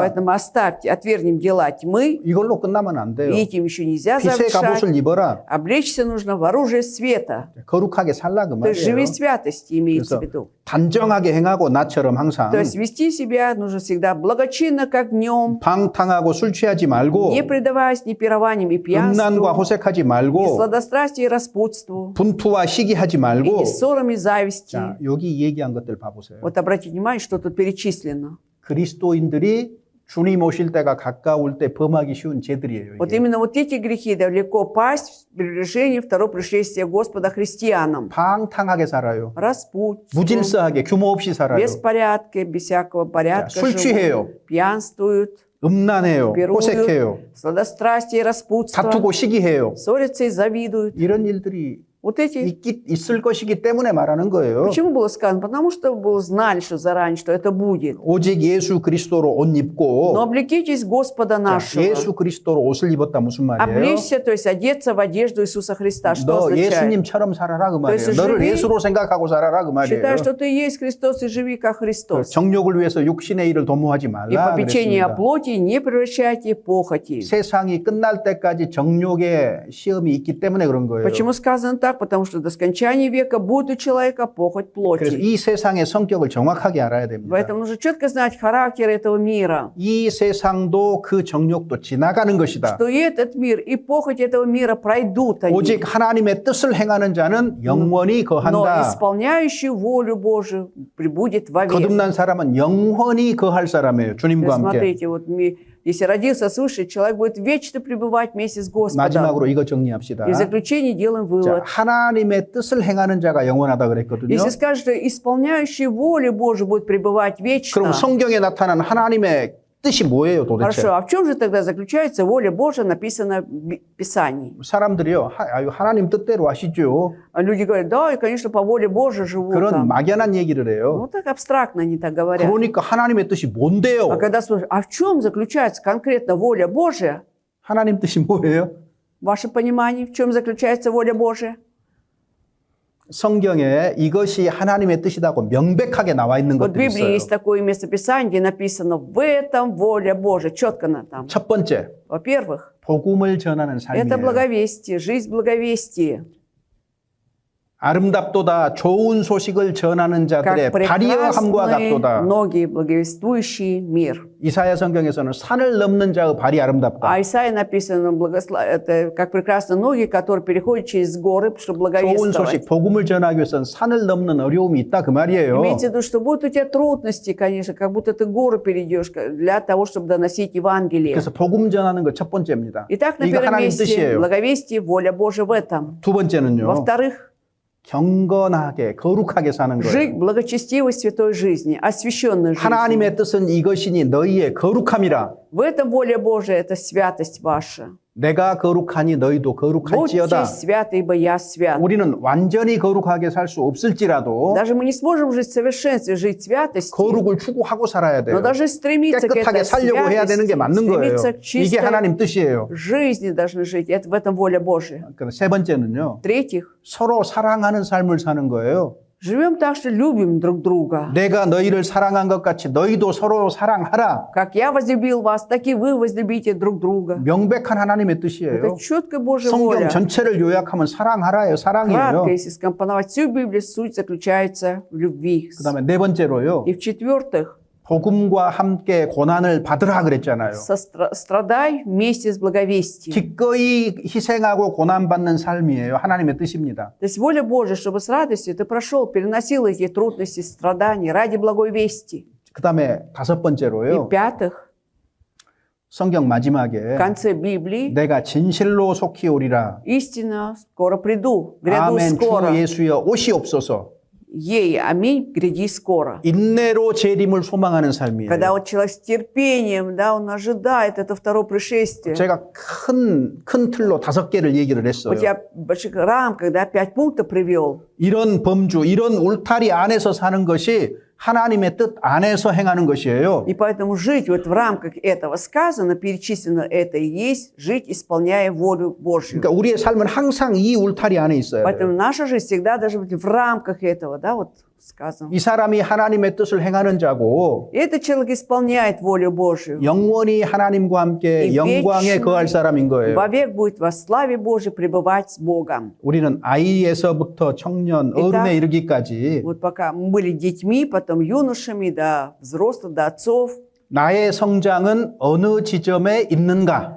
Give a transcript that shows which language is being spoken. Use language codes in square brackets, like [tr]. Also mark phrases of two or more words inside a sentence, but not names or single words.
[ru] Поэтому оставьте, отвергнем дела тьмы, [ko] 이걸로 끝나면 안 돼요. [ru] и этим еще нельзя [ko] 빛의 [ru] завершать. [ko] 갑옷을 입어라. [ru] Облечься нужно в оружие света. [ko] 거룩하게 살라 그 [ru] То есть живи [ko] 말이에요. [ru] в святости, имеется [ko] 그래서 [ru] в виду. [ko] 단정하게 행하고 나처럼 항상 [ru] То есть вести себя нужно всегда благочинно, как днем, [ko] 방탕하고 술 취하지 말고 [ru] не предаваясь ни пированиям и [ko] 음란과 [ru] пьянству, [ko] 호색하지 [ru] ни [ko] 말고 [ru] сладострастию и распутству, [ko] 분투와 시기하지 [ru] и [ko] 말고 [ru] не ссорам и зависти. [ko] 자, 여기 얘기한 것들 봐보세요. [ru] Вот обратите внимание, что тут перечислено. [ko] 그리스도인들이 주님 오실 때가 가까울 때 범하기 쉬운 죄들이에요. [ru] Вот [ko] 이게. [ru] именно вот эти грехи далеко пасть в приближении второго пришествия Господа христианам. [ko] 방탕하게 살아요. [ru] Распутство, [ko] 무질서하게 규모 없이 살아요. [ru] беспорядки, без всякого порядка [ko] 술 [ru] живут, [ko] 취해요. [ru] пьянствуют, [ko] 음란해요. 호색해요. [ru] пируют, сладострастие и распутство, [ko] 다투고 시기해요. [ru] ссорятся и завидуют. [ko] 이런 일들이 [ru] Вот эти. [ko] 있을 것이기 때문에 말하는 거예요. [ru] Почему было сказано? Потому что вы знали, что заранее, что это будет. [ko] 오직 예수 그리스도로 옷 입고 [ru] Но облекитесь Господа нашего. [ko] 예수 그리스도로 옷을 입었다 무슨 말이에요? [ru] Облечься, то есть одеться в одежду Иисуса Христа. Что [ko] 너 [ru] означает? [ko] 예수님처럼 살아라 그 말이에요. 그래서 너를 [ru] живи- [ko] 예수로 생각하고 살아라 그 말이에요. [ru] Считай, что ты есть Христос и живи как Христос. [ko] 정욕을 위해서 육신의 일을 도모하지 [ru] И [ko] 말라 [ru] попечение о [ko] 그랬습니다. [ru] плоти не превращайте в похоти. [ko] 세상이 끝날 때까지 정욕의 시험이 있기 때문에 그런 거예요. [ru] Почему сказано так? Потому что до скончания века будет у человека похоть [ko] 그래서 [ru] плоти. [ko] 이 세상의 성격을 정확하게 알아야 됩니다. [ru] Поэтому нужно четко знать характер этого мира. [ko] 이 세상도 그 정욕도 지나가는 것이다. [ru] Что и этот мир, и похоть этого мира пройдут они. [ko] 오직 하나님의 뜻을 행하는 자는 영원히 [ru] Но [ko] 거한다. [ru] исполняющий волю Божию прибудет вовек. [ko] 거듭난 사람은 영원히 거할 사람이에요. 주님과 함께. [ru] Смотрите, вот если родился свыше, человек будет вечно пребывать вместе с Господом. [ko] 마지막으로 이거 정리합시다. [ru] И в заключение делаем [ko] 자, [ru] вывод. [ko] 하나님의 뜻을 행하는 자가 영원하다 그랬거든요. [ru] Если скажешь, что исполняющий волю Божию будет пребывать вечно, [ko] 그럼 성경에 나타난 하나님의 뜻이 뭐예요 도대체? [ru] хорошо, а в чем же тогда заключается воля Божия, написана в Писании? [ko] 사람들이요. 하나님 뜻대로 하시죠. [ru] А люди говорят, да, и, конечно, по воле Божией живут [ko] 그런 [ru] там. [ko] 막연한 얘기를 해요. [ru] Ну, так абстрактно они так говорят. [ko] 그러니까 하나님의 뜻이 뭔데요? [ru] А когда спрашивают, а в чем заключается конкретно воля Божия? [ko] 하나님 뜻이 뭐예요? [ru] Ваше понимание, в чем заключается воля Божия? [ko] 성경에 이것이 하나님의 뜻이라고 명백하게 나와 있는 [ru] Вот в [ko] 것들이 [ru] Библии [ko] 있어요. [ru] есть такое местописание, где написано «в этом воля Божия». Четко там. [ko] 첫 번째, [ru] Во-первых, [ko] 복음을 전하는 [ru] это [ko] 삶이에요. [ru] благовестие, жизнь благовестия. [ko] 아름답도다 좋은 소식을 전하는 자들의 [ru] Как [ko] 발이함과 [ru] прекрасны [ko] 같도다. [ru] ноги, благовествующие мир. [ko] 이사야 성경에서는 산을 넘는 자의 발이 아름답다. [ru] А Исаии написано, это как прекрасны ноги, которые переходят через горы, чтобы [ko] 좋은 [ru] благовествовать. [ko] 소식, 복음을 전하기 위해서는 산을 넘는 어려움이 있다 그 말이에요. [ru] Имейте в виду, что будут у тебя трудности, конечно, как будто ты горы перейдешь для того, чтобы доносить Евангелие. [ko] 그래서 복음 전하는 것 첫 번째입니다. [ru] Итак, на [ko] 이거 [ru] первом [ko] 하나님 [ru] месте [ko] 뜻이에요. [ru] благовестие, воля Божия в этом. [ko] 두 번째는요. [ru] Во-вторых, [ko] 경건하게 거룩하게 사는 [ru] жить [ko] 거예요. [ru] благочестивой святой жизни, освященной жизнью. [ko] 하나님의 뜻은 이것이니 너희의 거룩함이라. [ru] В этом воля Божия, это святость ваша. [ko] 내가 거룩하니 너희도 거룩할지어다. [ru] Будьте святы, ибо я свят. [ko] 우리는 완전히 거룩하게 살 수 없을지라도 [ru] Даже мы не сможем жить в совершенстве, жить в святости, [ko] 거룩을 추구하고 살아야 돼요. [ru] но даже стремиться к [ko] 깨끗하게 [ru] этой [ko] 살려고 해야 되는 게 [ru] святости, [ko] 맞는 거예요. [ru] стремиться к [ko] 이게 [ru] чистой [ko] 하나님 뜻이에요. [ru] жизни должны жить. Это в этом воля Божия. [ko] 세 번째는요. [ru] В-третьих, [ko] 서로 사랑하는 삶을 사는 거예요. [ru] Живем так, что любим друг друга. [ko] 내가 너희를 사랑한 것 같이 너희도 서로 사랑하라. [ru] Как я возлюбил вас, так и вы возлюбите друг друга. [ko] 명백한 하나님의 뜻이에요. [ru] Это четкая Божья [ko] 성경 [ru] воля. [ko] 전체를 요약하면 사랑하라예요. 사랑이에요. [ru] Кратко, если скомпоновать всю Библию, суть заключается в любви. [ko] 그다음에 네 번째로요. [ru] И в-четвертых, [ko] 복음과 함께 고난을 받으라 그랬잖아요. [ru] страдай вместе с благовестием. [ko] 기꺼이 희생하고 고난받는 삶이에요. 하나님의 뜻입니다. [ru] То есть воля Божья, чтобы с радостью ты прошел, переносил эти трудности, страдания ради благой вести. [ko] 그다음에 다섯 [ru] И [ko] 번째로요. [ru] в-пятых, [ko] 성경 [ru] в [ko] 마지막에 [ru] конце Библии, [ko] 내가 진실로 속히 오리라. [ru] истина, скоро приду, гряду [ko] 아멘 주 [ru] скоро. [ko] 예수여 오시옵소서. [ru] Ей, аминь, гряди скоро. [ko] 인내로 재림을 소망하는 삶이에요. [ru] Когда вот человек с терпением, да, он ожидает это второе пришествие. [ko] 제가 큰 틀로 5개를 얘기를 했어요. [ru] Вот я в больших рамках, да, 5 пунктов привел. [ko] 이런 범주, 이런 울타리 안에서 사는 것이 하나님의 뜻 안에서 행하는 것이에요. [ru] И поэтому жить вот в рамках этого сказано, перечислено это и есть, жить, исполняя волю Божью. [ko] 그러니까 우리의 삶은 항상 이 울타리 안에 있어야 [ru] Поэтому [ko] 돼요. [ru] наша жизнь всегда должна быть в рамках этого, да, вот сказано. [ko] 이 사람이 하나님의 뜻을 행하는 자고 [ru] И этот человек исполняет волю Божью. [ko] 영원히 하나님과 함께 이 영광에 [ru] вечный [ko] 거할 사람인 거예요. [ru] Вовек будет во славе Божьей пребывать с Богом. [ko] 우리는 아이에서부터 청년, 어른에 이르기까지 [ru] Вот пока мы были детьми, потом юношами, до взрослых, до отцов, [ko] 나의 성장은 어느 지점에 있는가?